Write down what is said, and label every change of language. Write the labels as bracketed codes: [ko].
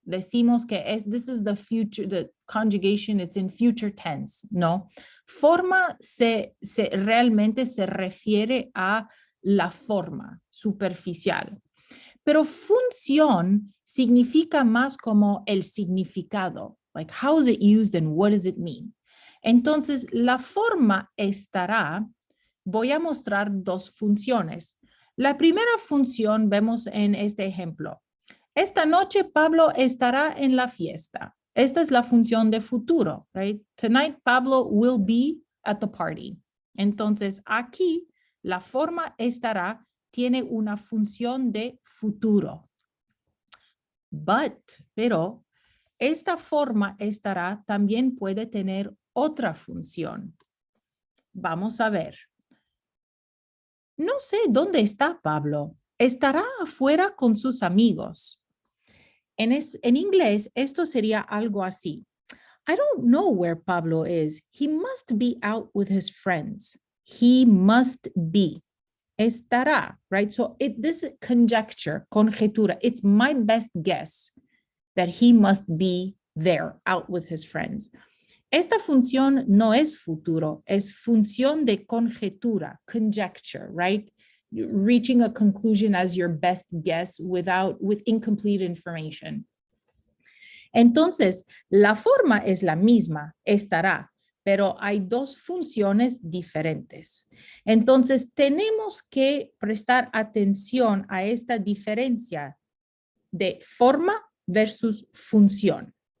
[es] Decimos que [en] this is the future, the conjugation, it's in future tense, ¿no? [es] Forma realmente se refiere a la forma superficial. Pero función significa más como el significado. [en] Like, how is it used and what does it mean? [es] Entonces, la forma estará, voy a mostrar dos funciones. La primera función vemos en este ejemplo. Esta noche Pablo estará en la fiesta. Esta es la función de futuro, right? [en] Tonight Pablo will be at the party. [es] Entonces, aquí la forma estará tiene una función de futuro. Pero esta forma estará también puede tener otra función. Vamos a ver. No sé dónde está Pablo. Estará afuera con sus amigos. En inglés, esto sería algo así. [en] I don't know where Pablo is. He must be out with his friends. He must be. Estará, right? So this is conjecture, conjetura. It's my best guess that he must be there, out with his friends. [es] Esta función no es futuro, es función de conjetura, conjecture, right? [en] Reaching a conclusion as your best guess with incomplete information. [es] Entonces, la forma es la misma, estará, pero hay dos funciones diferentes. Entonces, tenemos que prestar atención a esta diferencia de forma versus función.